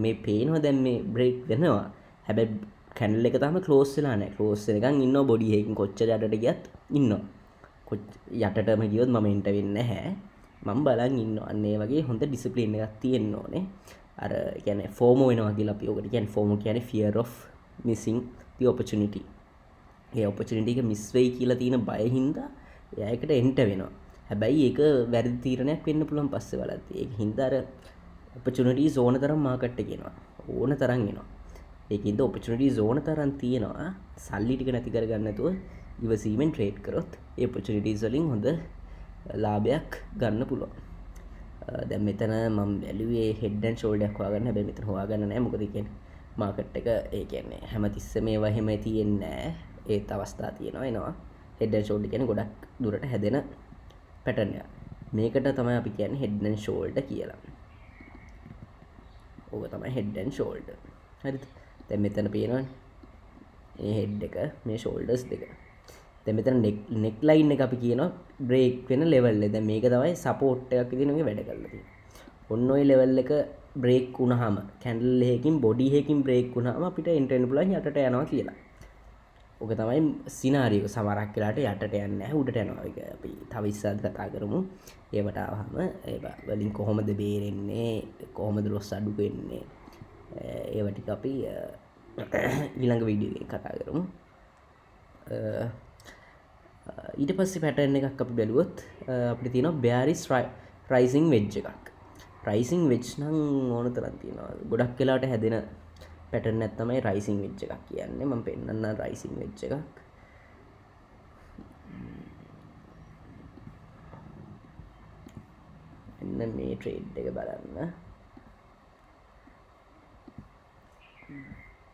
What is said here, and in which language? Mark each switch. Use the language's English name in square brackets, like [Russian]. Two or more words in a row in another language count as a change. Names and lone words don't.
[Sinhala] මේ පේනවා දැන් මේ බ්‍රේක් වෙනවා. හැබැයි කැන්ඩල් එක තාම ක්ලෝස් වෙලා නැහැ. ක්ලෝස් වෙනකන් ඉන්නවා බොඩි එකකින්. කොච්චර යටට ගියත් ඉන්නවා. යටටම ගියොත් මම එන්ටර් වෙන්නේ නැහැ. මම බලන් ඉන්නවා. අන්න ඒ වගේ හොඳ ඩිසිප්ලින් එකක් තියෙන්න ඕනේ. අර කියන්නේ FOMO වෙනවා කියලා අපි ඔකට කියන්නේ. FOMO කියන්නේ [English] fear of missing the opportunity. [Sinhala] ඒ opportunity එක මිස් වෙයි කියලා තියෙන බය හින්දා එයා එකට එන්ටර් වෙනවා. හැබැයි ඒක වැරදි තීරණයක් වෙන්න පුළුවන් පස්සේ බලද්දී. ඒක හින්දා අර opportunities ඕන තරම් මාකට් එකේ එනවා. ඕන තරම් එනවා. ඒකින්ද opportunities ඕන තරම් තියෙනවා. සල්ලි ටික නැති කරගන්න නැතුව ඉවසීමෙන් ට්‍රේඩ් කරොත් ඒ opportunities වලින් හොඳ ලාභයක් ගන්න පුළුවන්. දැන් මෙතන මම බැලුවේ [English] head and shoulder [Sinhala] එකක් හොයාගන්න. හැබැයි මෙතන හොයාගන්න නැහැ. මොකද කියන්නේ මාකට් එක ඒ කියන්නේ හැමතිස්සෙම ඒවා එහෙම තියෙන්නේ නැහැ. ඒත් අවස්ථා තියෙනවා එනවා. [English] head and shoulder [Sinhala] කියන්නේ ගොඩක් දුරට හැදෙන pattern එක. මේකට තමයි අපි කියන්නේ [English] head and shoulder [Sinhala] කියලා. ඕක තමයි [English] head and shoulder. [Sinhala] හරිද? දැන් මෙතන පේනවනේ. මේ head එක, මේ shoulders දෙක. දැන් මෙතන [English] neck line [Sinhala] එක අපි කියනවා break වෙන level එක. දැන් මේක තමයි support එකක් විදිහට මේක වැඩ කරලා තියෙන්නේ. ඔන්න ඔය level එක break වුණාම candle එකකින් body එකකින් break වුණාම අපිට enter වෙන්න පුළුවන් යටට යනවා කියලා. ඕක තමයි සිනාරියෝ. සමහරක් වෙලාවට යටට යන්නේ නැහැ උඩට යනවා. ඒක අපි තව ඉස්සරහට කතා කරමු. ඒවට ආවම ඒවා වලින් කොහොමද බේරෙන්නේ, කොහොමද loss අඩු වෙන්නේ, ඒවා ටික අපි ඊළඟ වීඩියෝ එකේ කතා කරමු. ඊට පස්සේ pattern එකක් අපි බැලුවොත් අපිට තියෙනවා [English] bearish rising wedge [Sinhala] එකක්. [English] rising wedge [Sinhala] නම් ඕන තරම් තියෙනවා. ගොඩක් වෙලාවට හැදෙන pattern එකක් තමයි [English] rising wedge [Sinhala] එකක් කියන්නේ. මම පෙන්නන්නම් [English] rising wedge [Sinhala] එකක්. එන්න මේ trade එක බලන්න.